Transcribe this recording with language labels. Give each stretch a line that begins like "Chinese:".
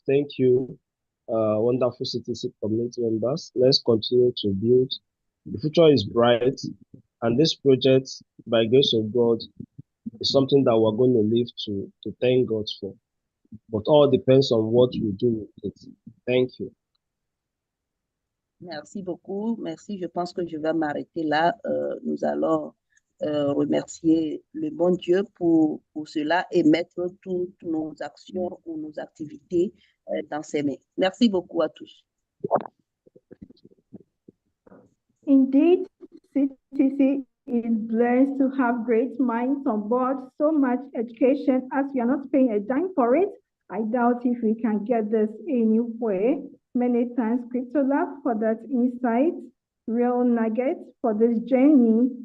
English: Thank you, wonderful CTC community members. Let's continue to build. The future is bright, and this project, by grace of God, is something that we're going to live to thank God for. But all depends on what we do with it. Thank you.
French: Merci beaucoup. Merci. Je pense que je vais m'arrêter là. Nous allons remercier le bon Dieu pour cela et mettre toutes nos actions ou nos activités dans ses mains. Merci beaucoup à tous.
English: Indeed, CTC is blessed to have great minds on board, so much education. As we are not paying a dime for it, I doubt if we can get this anywhere. Many thanks, CryptoLab, for that insight, real nuggets for this journey.